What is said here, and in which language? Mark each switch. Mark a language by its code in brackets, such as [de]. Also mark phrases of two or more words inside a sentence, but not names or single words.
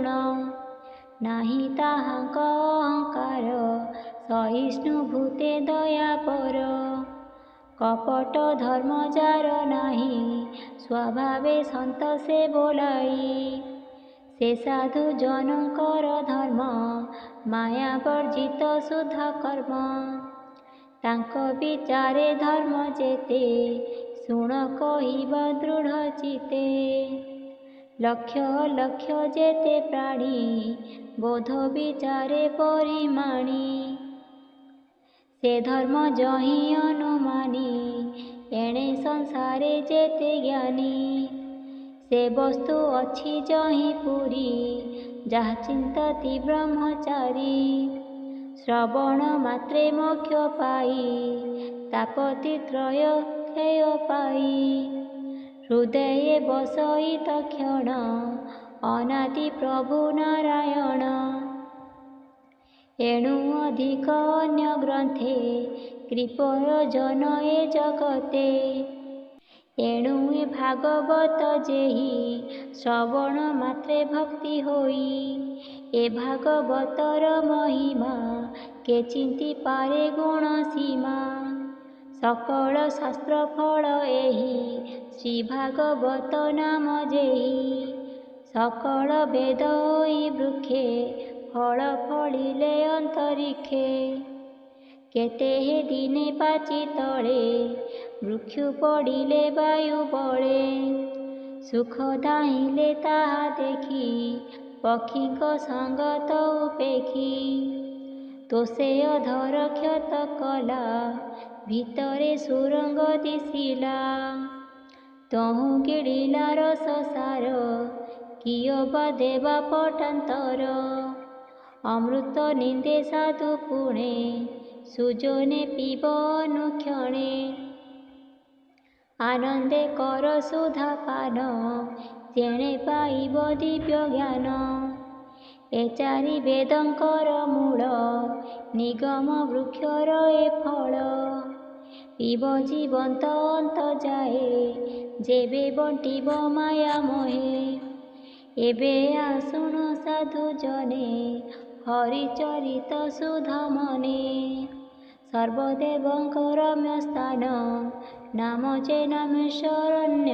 [or] ନାହିଁ ତାହାଙ୍କ ଅହଂକାର ସହିଷ୍ଣୁ ଭୂତେ ଦୟାପର। କପଟ ଧର୍ମ ଯାର ନାହିଁ ସ୍ୱଭାବେ ସନ୍ତ ସେ ବୋଲାଇ। ସେ ସାଧୁ ଜନଙ୍କର ଧର୍ମ ମାୟା ବର୍ଜିତ ଶୁଦ୍ଧ କର୍ମ। ତାଙ୍କ ବିଚାରେ ଧର୍ମ ଯେତେ ଶୁଣ କହିବା ଦୃଢ଼ ଚିତେ। ଲକ୍ଷ୍ୟ ଲକ୍ଷ୍ୟ ଯେତେ ପ୍ରାଣୀ ବୋଧ ବିଚାରେ ପରିମାଣି। ସେ ଧର୍ମ ଯହିଁ ଅନୁମାନି ଏଣେ ସଂସାରେ ଯେତେ ଜ୍ଞାନୀ। ସେ ବସ୍ତୁ ଅଛି ଯହିଁ ପୁରି ଯାହା ଚିନ୍ତନ୍ତି ବ୍ରହ୍ମଚାରୀ। ଶ୍ରବଣ ମାତ୍ରେ ମୋକ୍ଷ ପାଇ ତାପତି ତ୍ରୟ କ୍ଷୟ ପାଇ। ହୃଦୟ ବସଇ ତକ୍ଷଣ ଅନାଦି ପ୍ରଭୁ ନାରାୟଣ। ଏଣୁ ଅଧିକ ଅନ୍ୟ ଗ୍ରନ୍ଥେ କୃପୟ ଜନ ଏ ଜଗତେ। ଏଣୁ ଏ ଭାଗବତ ଯେହି ଶ୍ରବଣ ମାତ୍ରେ ଭକ୍ତି ହୋଇ। ଏ ଭାଗବତର ମହିମା କେ ଚିନ୍ତି ପାରେ ଗୁଣ ସୀମା। ସକଳ ଶାସ୍ତ୍ର ଫଳ ଏହି ଶ୍ରୀ ଭାଗବତ ନାମ ଯେହି। ସକଳ ବେଦ ହୋଇ ବୃକ୍ଷେ ଫଳ ଫଳିଲେ ଅନ୍ତରିକ୍ଷେ। କେତେ ହେ ଦିନେ ପାଚି ତଳେ ବୃକ୍ଷ ପଡ଼ିଲେ ବାୟୁ ବଳେ। ସୁଖ ଦାହିଲେ ତାହା ଦେଖି ପକ୍ଷୀ କୋ ସଙ୍ଗତ ଉପେଖି। ତୋ ସେ ଅଧର କ୍ଷତ କଳା ଭିତରେ ସୁରଙ୍ଗ ଦିଶିଲା। ତହୁଁ ଗିଡ଼ିଲା ରସ ସାର କିଅ ବା ଦେବା ପଟାନ୍ତର। ଅମୃତ ନିନ୍ଦେ ସାଧୁ ପୁଣେ ସୁଜନେ ପିବ ଅନୁକ୍ଷଣେ। ଆନନ୍ଦେ କର ସୁଧା ପାନ ଯେଣେ ପାଇବ ଦିବ୍ୟ ଜ୍ଞାନ। ଏ ଚାରି ବେଦଙ୍କର ମୂଳ ନିଗମ ବୃକ୍ଷର ଏ ଫଳ। ପିବ ଜୀବନ୍ତ ଅନ୍ତ ଯାଏ, ଯେବେ ବଣ୍ଟିବ ମାୟା ମୋହେ। ଏବେ ଆସୁଣ ସାଧୁ ଜନେ, ହରିଚରିତ ସୁଧ ମନେ। ସର୍ବଦେବଙ୍କ ରମ୍ୟ ସ୍ଥାନ, ନାମ ଯେ ନୈମିଷାରଣ୍ୟ।